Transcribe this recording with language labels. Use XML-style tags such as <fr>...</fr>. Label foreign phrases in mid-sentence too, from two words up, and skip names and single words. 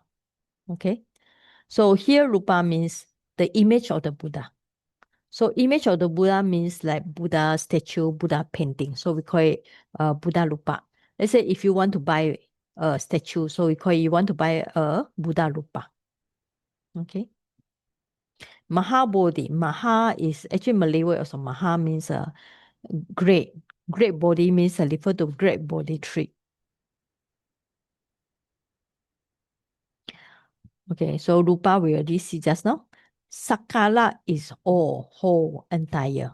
<en>Okay. So here rupa means the image of the Buddha. So image of the Buddha means like Buddha statue, Buddha painting. So we call it</en> <pi>Buddha rupa.</pi> <en>Let's say if you want to buy a statue, so we call it, you want to buy a</en> <pi>Buddha rupa.</pi> <en>Okay. Mahabodhi. Maha is actually Malay word also. Maha means great. Great body means refer to great body tree. Okay, so rupa we already see just now. Sakala is all, whole, entire.</en>